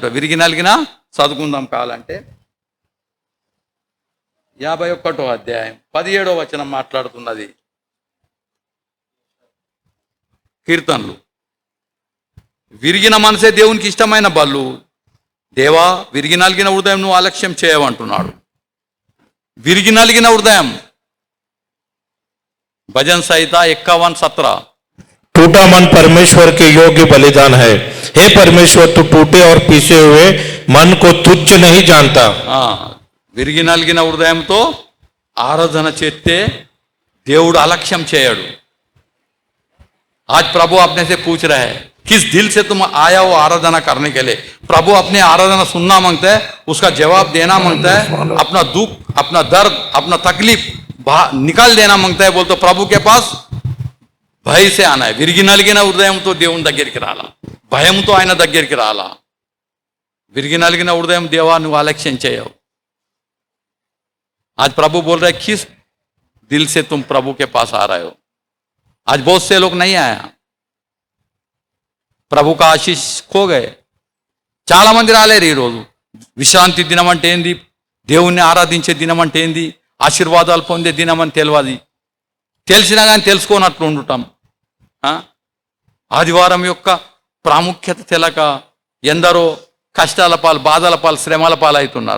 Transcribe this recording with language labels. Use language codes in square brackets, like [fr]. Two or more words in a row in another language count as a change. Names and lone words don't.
[te] విరిగి నలిగిన చదువుకుందాం కావాలంటే 51వ అధ్యాయం 17వ వచనం మాట్లాడుతున్నది. కీర్తనలు. విరిగిన మనసే దేవునికి ఇష్టమైన బళ్ళు. దేవా, విరిగి నలిగిన హృదయం నువ్వు అలక్ష్యం చేయవంటున్నాడు. విరిగి నలిగిన హృదయం. [hi] भजन संहिता 51:17. टूटा मन परमेश्वर के योग्य बलिदान है. हे परमेश्वर, तू टूटे और पीसे हुए मन को तुच्छ नहीं जानता. [te] విరిగి నలిగిన హృదయంతో ఆరాధన చేస్తే దేవుడు అలక్ష్యం చేయడు. [hi] आज प्रभु अपने से पूछ रहे हैं किस दिल से तुम आया हो आराधना करने के लिए. प्रभु अपने आराधना सुनना मांगता है, उसका जवाब देना मांगता है, अपना दुख, अपना दर्द, अपना तकलीफ निकाल देना मांगता है. बोलते प्रभु के पास भय से आना है. [te] విరిగి నలిగిన హృదయంతో దేవుని దగ్గరికి రాలా, భయంతో ఆయన దగ్గరికి రాలా. విరిగి నలిగిన హృదయం దేవా నువ్వు అలక్ష్యం చేయవు. [hi] आज प्रभु बोल रहे किस दिल से तुम प्रभु के पास आ रहे हो. आज बहुत से लोग नहीं आया, ప్రభు का आशीष खो गए. [te] చాలా మంది రాలేరు ఈరోజు. విశ్రాంతి దినం అంటే ఏంది, దేవుణ్ణి ఆరాధించే దినం అంటే ఏంది, ఆశీర్వాదాలు పొందే దినం అని తెలియదు. తెలిసినా కానీ తెలుసుకోనట్లు ఉండటం. ఆదివారం యొక్క ప్రాముఖ్యత తెలక ఎందరో కష్టాల పాలు, బాధల పాలు, శ్రమల పాలు అవుతున్నారు.